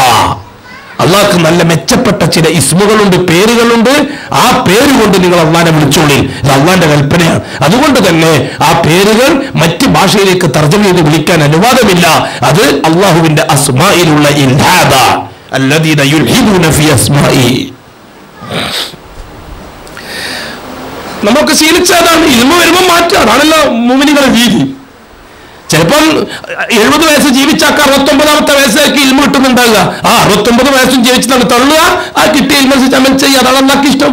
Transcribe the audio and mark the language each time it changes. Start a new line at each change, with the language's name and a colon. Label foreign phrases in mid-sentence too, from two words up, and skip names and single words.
Malayalam: അള്ളാഹ്ക്ക് നല്ല മെച്ചപ്പെട്ട ചില ഇസ്മുകളുണ്ട്, പേരുകളുണ്ട്. ആ പേര് കൊണ്ട് നിങ്ങൾ അള്ളാഹിനെ വിളിച്ചോളി, ഇത് അള്ളാഹിന്റെ കൽപ്പനയാണ്. അതുകൊണ്ട് തന്നെ ആ പേരുകൾ മറ്റ് ഭാഷയിലേക്ക് തർജ്ജമ ചെയ്ത് വിളിക്കാൻ അനുവാദമില്ല. അത് അള്ളാഹുവിന്റെ അസ്മായിലുള്ള ഇൽഹാദാണ്.
Arabic: الذين يلحدون في أسمائه.
Malayalam: നമുക്ക് ശീലിച്ചതാണ്. ഇൽമ വരുമ്പോൾ മാറ്റാം, അതാണല്ലോ മുഅ്മിനീങ്ങളുടെ രീതി. ചിലപ്പം 70 വയസ്സ് ജീവിച്ചാൽ 69ാമത്തെ വയസ്സായിരിക്കും ഇൽമ കിട്ടുന്നുണ്ടാവുക. ആ 69 വയസ്സും ജീവിച്ചിട്ടാണ് തള്ളുക, ആ കിട്ടിയ ഇൽമനുസരിച്ച് അമൽ ചെയ്യുക, അതാണ് അല്ലാഹ്ക്ക് ഇഷ്ടം.